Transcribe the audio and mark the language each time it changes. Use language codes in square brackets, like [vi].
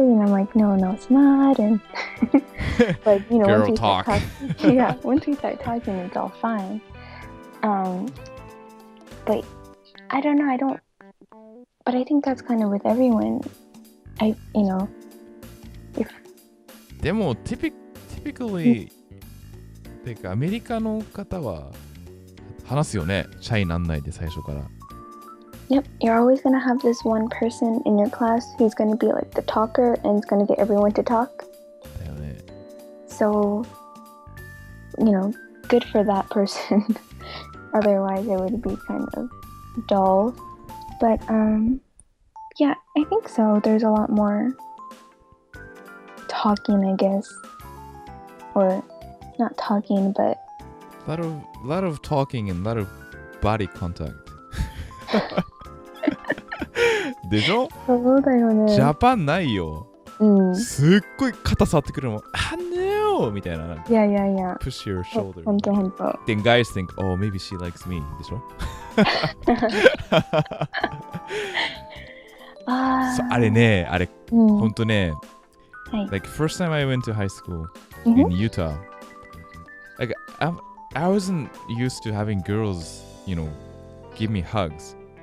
[en] And I'm like, "No, it's not." And like, Girl once we talk. start talking, yeah, once we start talking, it's all fine. But I don't know. But I think that's kind of with everyone. If [ja] でも、typically、てかアメリカの方は話すよね。シャイなんないで最初から。 [en] Yep, you're always going to have this one person in your class who's going to be like the talker and is going to get everyone to talk. [ja] だよね。 [en] So, good for that person. Otherwise, it would be kind of dull. But, yeah, I think so. There's a lot more talking, I guess. Or, not talking, but... lot of talking and a lot of body contact. [ja] でしょ？そうだよね。ジャパンないよ。うん。すっごい肩触ってくるのも、 [en] no! [ja] みたいな。いやいやいや。 [en] push your shoulder. [ja] ほんと。 [en] Then guys think, oh, maybe she likes me. [ja] でしょ？あれね、ほんとね、 [en] like first time I went to high school in Utah, like I wasn't used to having girls, give me hugs.